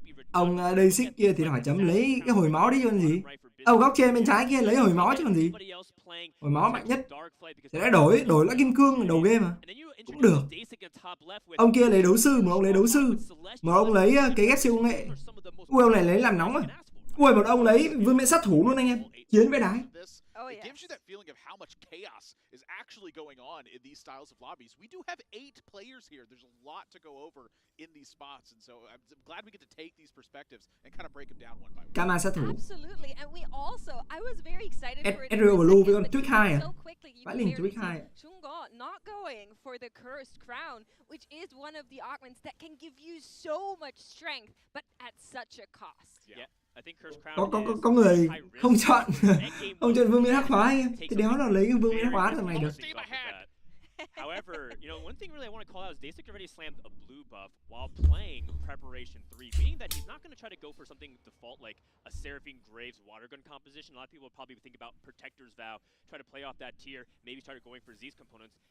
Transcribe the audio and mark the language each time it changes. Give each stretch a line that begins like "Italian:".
Vietnamese: Ông D6 kia thì hỏi chấm lấy cái hồi máu đi chứ còn gì. Ông góc trên bên trái kia lấy hồi máu chứ còn gì. Hồi máu mạnh nhất. Thì đã đổi lại kim cương đầu game mà. Cũng được. Ông kia lấy đấu sư mà ông lấy đấu sư. Mà ông lấy cái ghép siêu công nghệ. Ui ông này lấy làm nóng à. Ui một ông lấy vương miện sát thủ luôn anh em. Chiến với đái.
English: It gives you that feeling of how much chaos is actually going on in these styles of lobbies. We do have 8 players here. There's a lot to go over in these spots, and so I'm glad we get to take these perspectives and kind of break them down one by one.
Vietnamese: Kama sát thủ.
English: Absolutely, and we also, I was very excited for it.
Vietnamese: Ezreal Blue với con Twitch 2 à? Vãi lìn Twitch 2.
English: Not going for the cursed crown, which is one of the augments that can give you so much strength, but at such a cost. Yeah.
Vietnamese: Có người không chọn không chọn vương miện hắc hóa anh em. Thì đéo là lấy cái vương miện hắc hóa thằng này được.
English: However, one thing really I want to call out is D6 already slammed a blue buff while playing Preparation 3, meaning that he's not going to try to go for something default like a Seraphine Graves water gun composition. A lot of people would probably think about Protector's Vow, try to play off that tier, maybe start going for Z's components.